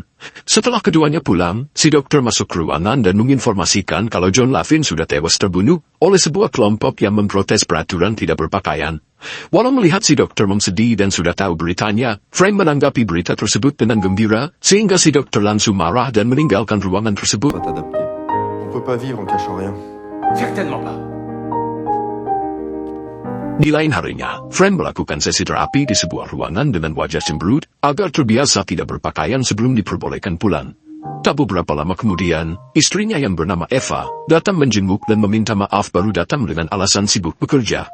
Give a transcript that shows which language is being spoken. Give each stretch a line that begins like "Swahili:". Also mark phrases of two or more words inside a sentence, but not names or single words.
Indonesian: Setelah keduanya pulang, si dokter masuk ke ruangan dan menginformasikan kalau John Lavin sudah tewas terbunuh oleh sebuah kelompok yang memprotes peraturan tidak berpakaian. Walau melihat si dokter sedih dan sudah tahu beritanya, Frank menanggapi berita tersebut dengan gembira, sehingga si dokter langsung marah dan meninggalkan ruangan tersebut.
French: On peut pas vivre en cachant rien. Certainement pas.
Indonesian: Di lain harinya, Frank melakukan sesi terapi di sebuah ruangan dengan wajah cemberut agar terbiasa tidak berpakaian sebelum diperbolehkan pulang. Tak beberapa lama kemudian, istrinya yang bernama Eva datang menjenguk dan meminta maaf baru datang dengan alasan sibuk bekerja.